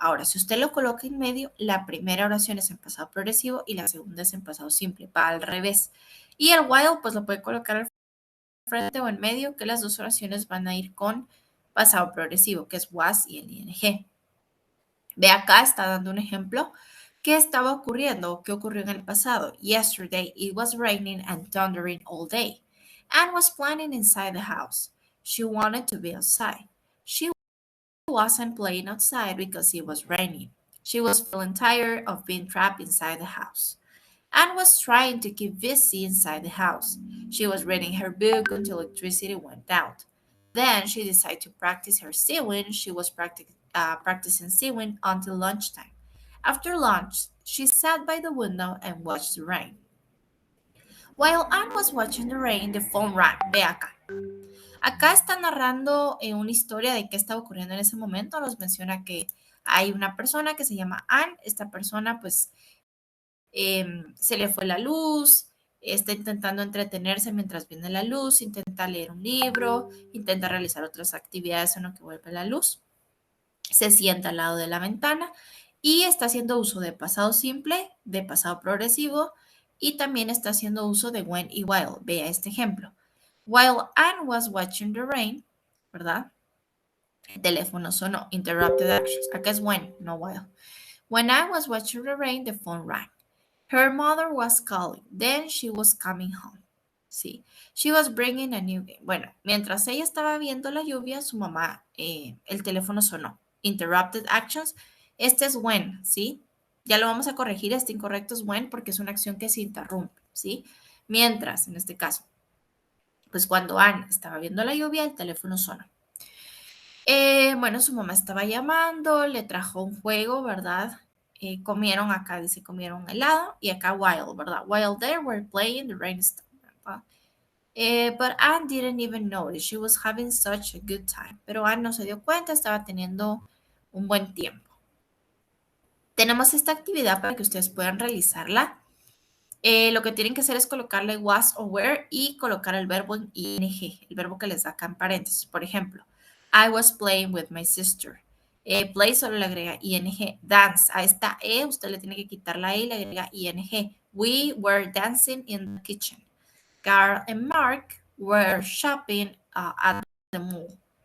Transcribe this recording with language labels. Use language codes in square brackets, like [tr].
[es] Ahora, si usted lo coloca en medio, la primera oración es en pasado progresivo y la segunda es en pasado simple, va al revés. Y el while, pues lo puede colocar al frente o en medio, que las dos oraciones van a ir con pasado progresivo, que es was y el ing. Ve acá, está dando un ejemplo. ¿Qué estaba ocurriendo o qué ocurrió en el pasado? [en] Yesterday, it was raining and thundering all day. Anne was playing inside the house. She wanted to be outside. She wasn't playing outside because it was raining. She was feeling tired of being trapped inside the house. Anne was trying to keep busy inside the house. She was reading her book until electricity went out. Then she decided to practice her sewing. She was practicing sewing until lunchtime. After lunch, she sat by the window and watched the rain. While Anne was watching the rain, the phone rang. [es] Ve acá. Acá está narrando una historia de qué estaba ocurriendo en ese momento. Nos menciona que hay una persona que se llama Anne. Esta persona, pues, se le fue la luz, está intentando entretenerse mientras viene la luz, intenta leer un libro, intenta realizar otras actividades en lo que vuelve la luz, se sienta al lado de la ventana y está haciendo uso de pasado simple, de pasado progresivo y también está haciendo uso de when y while. Vea este ejemplo. [en] While Anne was watching the rain, [es] ¿verdad? El teléfono sonó, interrupted actions. Acá es when, no while. [en] When Anne was watching the rain, the phone rang. Her mother was calling. Then she was coming home. [es] Sí. [en] She was bringing a new game. [es] Bueno, mientras ella estaba viendo la lluvia, su mamá, el teléfono sonó. Interrupted actions. Este es when, ¿sí? Ya lo vamos a corregir. Este incorrecto es when porque es una acción que se interrumpe, ¿sí? Mientras, en este caso, pues cuando Anne estaba viendo la lluvia, el teléfono sonó. Bueno, su mamá estaba llamando, le trajo un juego, ¿verdad? Comieron acá, dice, comieron helado y acá while, ¿verdad? [en] While they were playing, the rain stopped, [es] ¿verdad? [en] But Anne didn't even notice. She was having such a good time. [es] Pero Anne no se dio cuenta, estaba teniendo un buen tiempo. Tenemos esta actividad para que ustedes puedan realizarla. Lo que tienen que hacer es colocarle was o were y colocar el verbo en ing, el verbo que les da acá en paréntesis. Por ejemplo, [en] I was playing with my sister. [es] Play solo le agrega ing. Dance, a esta e usted le tiene que quitar la e y le agrega ing. [en] We were dancing in the kitchen. Carl and Mark were shopping at the mall.